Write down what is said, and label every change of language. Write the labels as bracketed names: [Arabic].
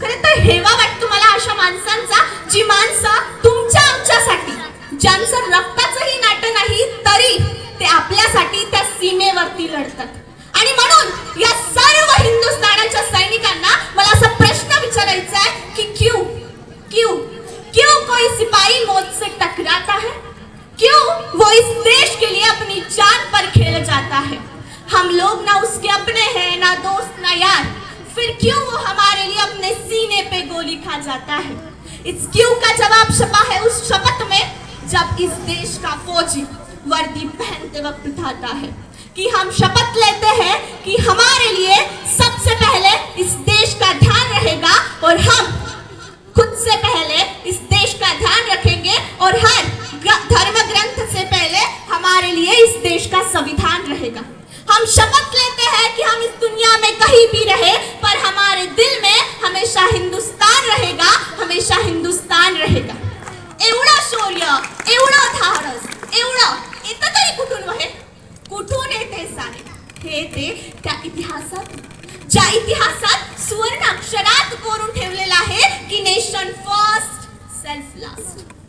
[Marathi] खरं तर हेवा वाटतो मला अशा माणसांचा जी माणसं तुमच्या आमच्यासाठी, ज्यांचं रक्ताचंही नातं नाही तरी ते आपल्यासाठी त्या सीमेवरती लढतात। आणि म्हणून या सर्व हिंदुस्थानाच्या सैनिकांना मला असा प्रश्न विचारायचा आहे की [Hindi] क्यों क्यों क्यों कोई सिपाही मौत से टकराता है? क्यों वो इस देश के लिए अपनी जान पर खेल जाता है? हम लोग ना उसके अपने हैं, ना दोस्त ना यार, फिर क्यों वो हमारे लिए अपने सीने पे गोली खा जाता है? इस क्यों का जवाब छपा है उस शपथ में जब इस देश का फौजी वर्दी पहनते वक्त उठाता है कि हम शपथ लेते हैं कि हमारे लिए सबसे पहले इस देश का ध्यान रहेगा और हम खुद से पहले इस देश का ध्यान रखेंगे और हर धर्म ग्रंथ से पहले हमारे लिए इस देश का संविधान रहेगा। हम शपथ लेते हैं कि हम इस दुनिया में कहीं भी रहे पर हमारे दिल में हमेशा हिंदुस्तान रहेगा, हमेशा हिंदुस्तान रहेगा। [Marathi] एवढा शौर्य, एवढा धाडस, एवढं येतं तरी कुठून वहे? कुठून येते सारे? हे येते त्या इतिहासात, ज्या इतिहासात सुवर्ण अक्षरात कोरून ठेवलेलं आहे की [English] Nation first, self last.